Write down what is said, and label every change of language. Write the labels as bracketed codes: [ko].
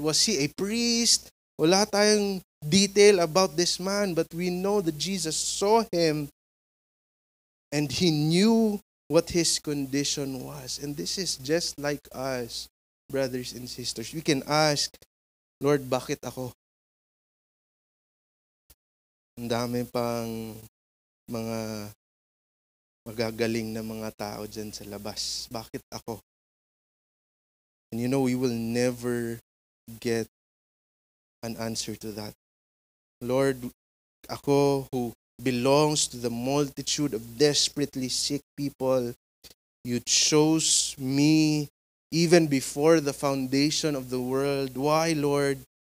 [en] Was he a priest? [tl] Wala tayong [en] detail about this man, but we know that Jesus saw him and he knew what his condition was. And this is just like us, brothers and sisters. We can ask, Lord, [tl] bakit ako? Ang dami pang mga magagaling na mga tao dyan sa labas. Bakit ako? [en] And you know, we will never get an answer to that. Lord, ako who belongs to the multitude of desperately sick people, you chose me even before the foundation of the world. Why, Lord?